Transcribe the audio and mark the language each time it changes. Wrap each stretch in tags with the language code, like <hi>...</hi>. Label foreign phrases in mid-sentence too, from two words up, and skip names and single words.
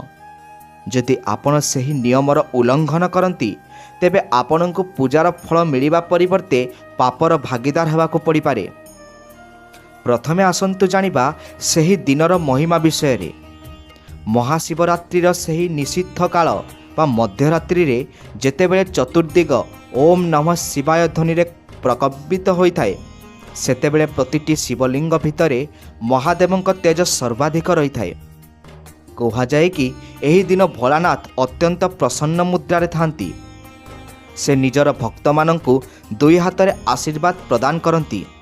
<or>ଯଦି ଆପଣ ସହି ନିୟମର ଉଲ୍ଲଂଘନ କରନ୍ତି ତେବେ ଆପଣଙ୍କୁ ପୂଜାର ଫଳ ମିଳିବା ପରିବର୍ତ୍ତେ ପାପର ଭାଗୀଦାର ହେବାକୁ ପଡ଼ି ପାରେ। ପ୍ରଥମେ ଆସନ୍ତୁ ଜାଣିବା ସହି ଦିନର ମହିମା ବିଷୟ ରେ। ମହାଶିବରାତ୍ରିର ସହି ନିଷିଦ୍ଧ କାଳ ବା ମଧ୍ୟରାତ୍ରି ରେ ଯେତେବେଳେ ଚତୁର୍ଦ୍ଦିଗ ଓମ ନମଃ ଶିବାୟ ଧ୍ୱନି ରେ ପ୍ରକମ୍ପିତ ହୋଇଥାଏ ସେତେବେଳେ ପ୍ରତିଟି ଶିବଲିଙ୍ଗ ଭିତରେ ମହାଦେବଙ୍କ ତେଜ ସର୍ବାଧିକ ରହିଥାଏ। କୁହାଯାଏ କି ଏହି ଦିନ ଭୋଳାନାଥ ଅତ୍ୟନ୍ତ ପ୍ରସନ୍ନ ମୁଦ୍ରାରେ ଥାଆନ୍ତି। ସେ ନିଜର ଭକ୍ତ ମାନଙ୍କୁ ଦୁଇ ହାତ ଆଶୀର୍ବାଦ ପ୍ରଦାନ କରନ୍ତି।</or>